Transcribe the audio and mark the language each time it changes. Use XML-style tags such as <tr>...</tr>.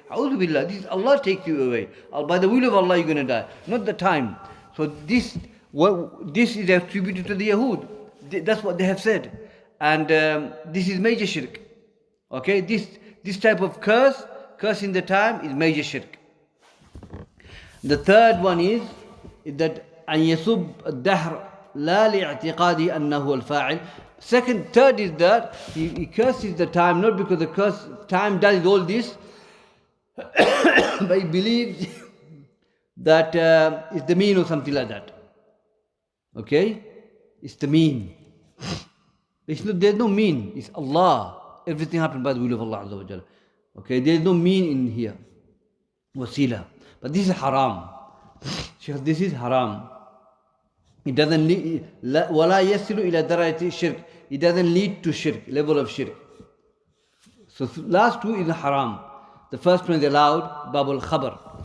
<en>A'udhu Billah, this Allah takes you away. By the will of Allah you're going to die, not the time. So this is attributed to the Yahud. That's what they have said. And this is major shirk. Okay, this type of cursing the time is major shirk. The third one is that</en> <ar>أن يسب الدهر لا لاعتقاده أنه الفاعل.</ar> <en>Third is that he curses the time not because the time does all this, but he believes that it's the mean or something like that. Okay, it's the mean. There's no mean. It's Allah. Everything happened by the will of Allah Azza wa Jalla. Okay, there's no mean in here. Wasila. But this is haram. Shaykh, this is haram. It doesn't lead,</en> <ar>وَلَا يَسِلُ إِلَى دَرَجَةِ الشِّرْكِ.</ar> <en>It doesn't lead to shirk, level of shirk. So last two is haram. The first one is allowed, Bab al-Khabar.</en>